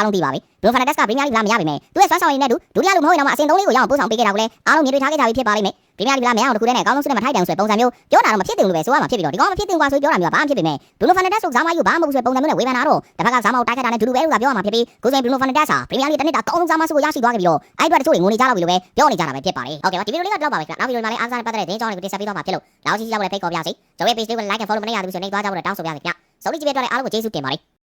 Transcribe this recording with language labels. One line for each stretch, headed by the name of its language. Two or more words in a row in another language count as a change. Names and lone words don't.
Burmese: လုံးသိပါပြီ Bruno Fernandes က Premier League လာမရပါမယ်သူရဲ့စွမ်းဆောင်ရည်နဲ့ဒုတိယလူမဟုတ်ရင်တော့အဆင့်3လေးကိုရအောင်ပို့ဆောင်ပေးခဲ့တာကိုလည်းအားလုံးမြင်တွေ့ထားခဲ့ကြပြီဖြစ်ပါလိမ့်မယ်Premier League လာမရအောင်တခုတည်းနဲ့အကောင်းဆုံးစုနဲ့မထိုက်တန်ဆိုတဲ့ပုံစံမျိုးပြောတာတော့မဖြစ်တင်လို့ပဲဆိုရမှာဖြစ်ပြီးတော့ဒီကောင်မဖြစ်တင်ကွာဆိုပြောတာမျိုးကဘာမှဖြစ်ပေမဲ့ Bruno Fernandes ဆိုစားမယူဘာမှမဟုတ်ဆိုတဲ့ပုံစံမျိုးနဲ့ဝေဖန်တာတော့တစ်ဖက်ကစားမကိုတိုက်ခတ်တာနဲ့ဒူဒူပဲလို့သာပြောရမှာဖြစ်ပြီးကိုယ်စိန် Bruno Fernandes ဟာ Premier League တနစ်တာအကောင်းဆုံးစားမဆုကိုရရှိသွားခဲ့ပြီးတော့အဲ့အတွက်တချို့တွေငိုနေကြတော့ပြီလို့ပဲပြောနေကြတာပဲဖြစ်ပါတယ်ဟုတ်ကဲ့ပါဒီဗီဒီယိုလေးကတော့ပါပဲခင်ဗျနောက်ဗီဒီယိုမှာလည်းအားစားနဲ့ပတ်သက်တဲ့သတင်းကြောင်းတွေကိုတင်ဆက်ပေးတော့မှာဖြစ်လို့နောက်ရှိရှိရောက်တဲ့ဖိတ်ခေါ်ပြစီကျွန်တော်ရဲ့ page လေးကို
English: like and follow
Burmese: မလုပ်ရသေးဘူးဆိုရင်နေသွားကြဖို့တောင်းဆိုပါရစေခင်ဗျဆုံးဖြတ်ကြည့်ပြတော့လည်းအားလုံးကိုကျေးဇူးတင်ပါတယ်